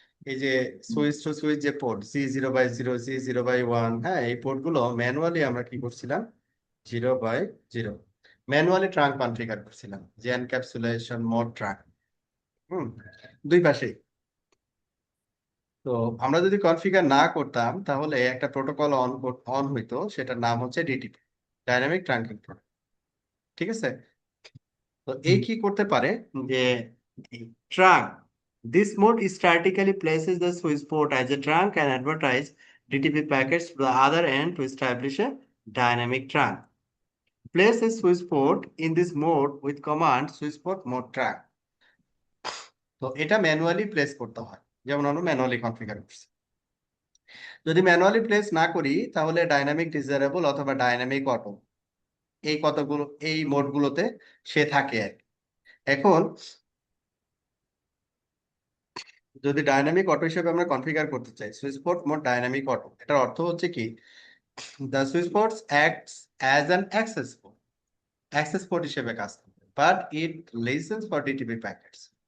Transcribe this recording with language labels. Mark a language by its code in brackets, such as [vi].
[bn] এই যে switch to switch যে পোর্ট C0/0, C0/1, হ্যাঁ, এই পোর্ট গুলো ম্যানুয়ালি আমরা কি করছিলাম, 0/0 ম্যানুয়ালি ট্রাঙ্ক কনফিগার করছিলাম, যে এনক্যাপসুলেশন মোড ট্রাঙ্ক। হুম, দুই পাশেই। তো আমরা যদি কনফিগার না করতাম তাহলে একটা প্রোটোকল অন হইতো, সেটার নাম হচ্ছে ডিটিপি, ডাইনামিক ট্রাঙ্কিং প্রোটোকল। ঠিক আছে, তো এই কি করতে পারে যে trunk, [en] This mode statically places the switch port as a trunk and advertise DTP packets to the other end to establish a dynamic trunk. Place a switch port in this mode with command switch port mode trunk. [bn] তো এটা manually place করতে হয়, যেমন আমরা manually configure করছি। যদি manually place না করি তাহলে ডাইনামিক ডিজারেবল অথবা ডাইনামিক অটো এই মোডগুলোতে সে থাকে আর কি। এখন যদি ডাইনামিক অটো হিসেবে আমরা কনফিগার করতে চাই switch port mode dynamic auto, এটার অর্থ হচ্ছে কি, [en] the switch ports acts as an access port [bn] হিসেবে কাজ করবে, [en] But it listens for DTP packets.